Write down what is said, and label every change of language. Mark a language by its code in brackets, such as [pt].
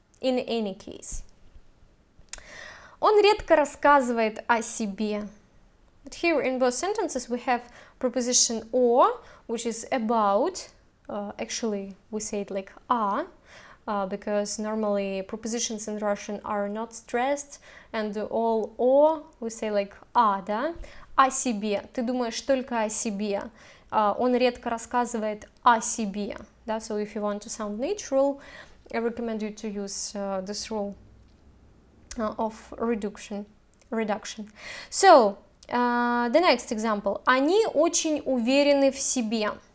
[en] In any case. [ru] Он редко рассказывает о себе. [en] But here in both sentences we have preposition о, which is about. Actually, we say it like а, because normally prepositions in Russian are not stressed, and all о we say like а, да? [ru] О себе. Ты думаешь только о себе. Он редко рассказывает о себе. Да? [en] So if you want to sound natural, I recommend you to use this rule of reduction. So, the next example. [ru] Они очень уверены в себе.